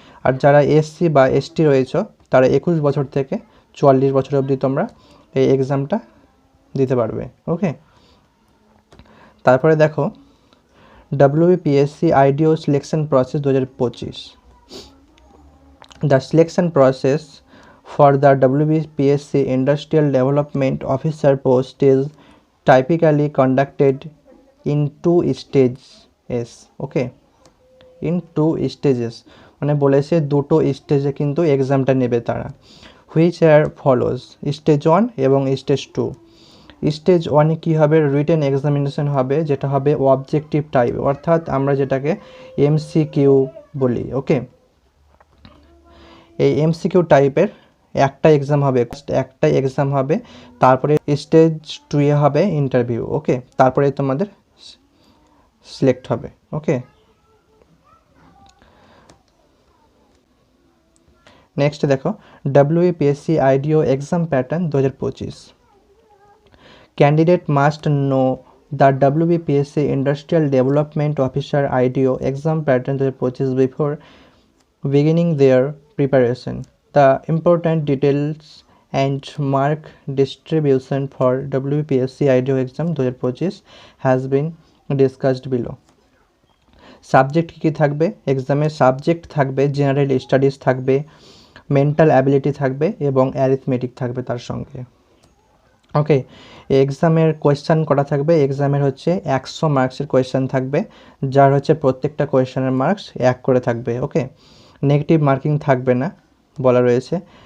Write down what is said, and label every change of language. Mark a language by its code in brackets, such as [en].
[bn] আর যারা এসসি বা এসটি রয়েছে তারা 21 বছর থেকে 44 বছর অবধি তোমরা এই এক্সামটা দিতে পারবে। ওকে, তারপরে দেখো WBPSC IDEO selection process 2025। [en] The selection process for the WBPSC Industrial Development Officer post is typically conducted in 2 stages. Okay, in 2 stages, [bn] মানে বলেছে দুটো স্টেজে কিন্তু এক্সামটা নেবে তারা, [en] which are follows: [bn] স্টেজ 1 এবং স্টেজ 2। স্টেজ 1-এ কী হবে? রিটেন এক্সামিনেশন হবে, যেটা হবে অবজেক্টিভ টাইপ, অর্থাৎ আমরা যেটাকে এমসিকিউ বলি। ওকে, এই এমসিকিউ টাইপের একটাই এক্সাম হবে, তারপরে স্টেজ 2-এ হবে ইন্টারভিউ। ওকে, তারপরে তোমাদের সিলেক্ট হবে। ওকে, নেক্সট দেখো WBPSC IDEO exam pattern 2025। [en] Candidate must know the WBPSC industrial development officer IDO exam pattern 2025 before beginning their preparation. The important details and mark distribution for WPSC IDO exam 2025 has been discussed below. [bn] Subject কী থাকবে? এক্সামের subject থাকবে general studies থাকবে, mental ability থাকবে এবং arithmetic থাকবে তার সঙ্গে। ওকে, এক্সামের কোয়েশ্চান করা থাকবে। এক্সামের হচ্ছে 100 মার্কসের কোয়েশ্চান থাকবে, যার হচ্ছে প্রত্যেকটা কোয়েশ্চানের মার্কস 1 করে থাকবে। ওকে, নেগেটিভ মার্কিং থাকবে না বলা রয়েছে।